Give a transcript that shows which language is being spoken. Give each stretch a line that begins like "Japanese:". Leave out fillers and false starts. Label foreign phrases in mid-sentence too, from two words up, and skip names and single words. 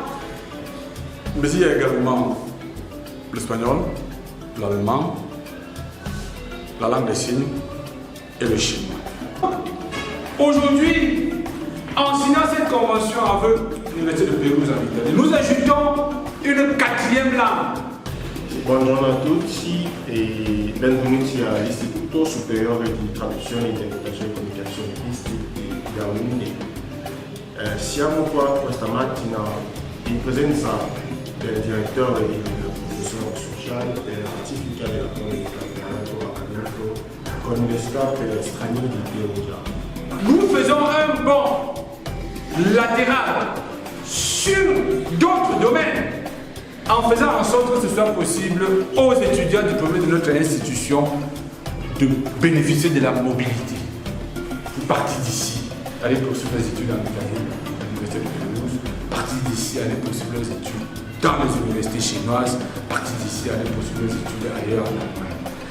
French: Mais il y a également l'espagnol, l'allemand, la langue des signes et le chinois. Aujourd'hui, en signant cette convention avec l'Université de Pérouse en Italie, nous ajoutons une 4e langue.
Italian: Buongiorno a tutti e benvenuti all'Istituto Superiore di Traduzione, Interpretazione e Comunicazione ISTIC di Yaoundé. Siamo qua questa mattina in presenza del direttore e del professore sociale per la ratifica dell'accordo di partenariato accademico con l'Università per stranieri di Perugia.
French: Nous faisons un bond latéral sur d'autres domaines en faisant en sorte que ce soit possible aux étudiants diplômés de notre institution de bénéficier de la mobilité. Vous partez d'ici, allez poursuivre les études en Italie, à l'Université de Pérouse, partez d'ici, allez poursuivre les études dans les universités chinoises, partez d'ici, allez poursuivre les études ailleurs en Allemagne.